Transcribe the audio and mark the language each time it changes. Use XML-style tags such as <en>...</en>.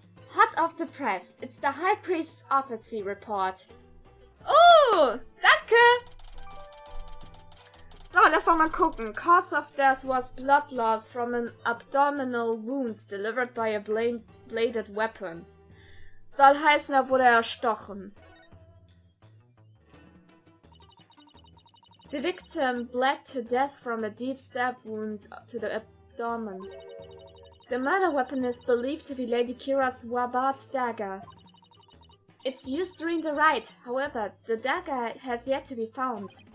<en>Hot off the press, it's the High Priest's autopsy report.</en> <de>Oh, danke! So, lass doch mal gucken.</de> <en>Cause of death was blood loss from an abdominal wound delivered by a bladed weapon.</en> <de>Soll heißen, er wurde erstochen.</de> <en>The victim bled to death from a deep stab wound to the abdomen. The murder weapon is believed to be Lady Kira's Wabat dagger. It's used during the rite, however, the dagger has yet to be found.</en>